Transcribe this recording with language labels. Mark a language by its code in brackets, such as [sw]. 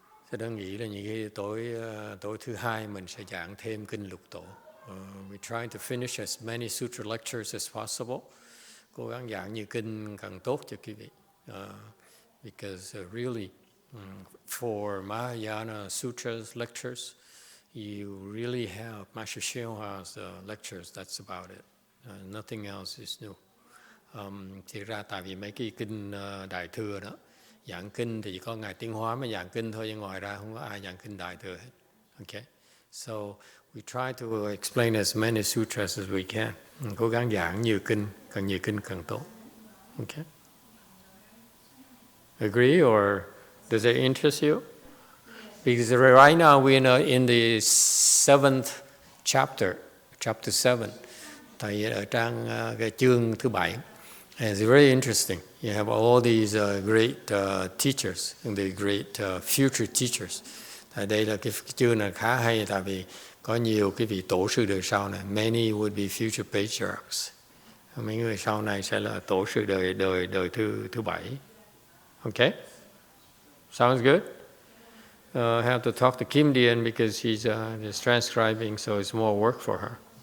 [vi] Tôi đang nghĩ là những cái tối thứ hai mình sẽ giảng thêm kinh lục tổ. [en] We're trying to finish as many sutra lectures as possible. [vi] Cố gắng giảng nhiều kinh càng tốt cho quý vị. [en] Because really, for Mahayana sutras lectures, you really have Master YongHua's lectures. That's about it. Nothing else is new. [vi] Thì ra tại vì mấy cái kinh Đại Thừa đó, giảng kinh thì chỉ có Ngài Tiến Hóa mới giảng kinh thôi, nhưng ngoài ra không có ai giảng kinh Đại Thừa hết. [en] Okay? So we try to explain as many sutras as we can. [vi] Cố gắng giảng nhiều kinh càng tốt. [en] Okay? Agree, or does it interest you? Because right now we're in the 7th chapter, chapter 7. [vi] Tại ở trang cái chương thứ 7. [en] And it's very interesting. You have all these great teachers, and the great future teachers. [vi] Tại đây là cái chương này khá hay, tại vì có nhiều cái vị tổ sư đời sau này. [en] Many would be future patriarchs. [vi] Mấy người sau này sẽ là tổ sư đời thứ 7. [en] Okay? Sounds good? I have to talk to Kim Dien because she's just transcribing, so it's more work for her.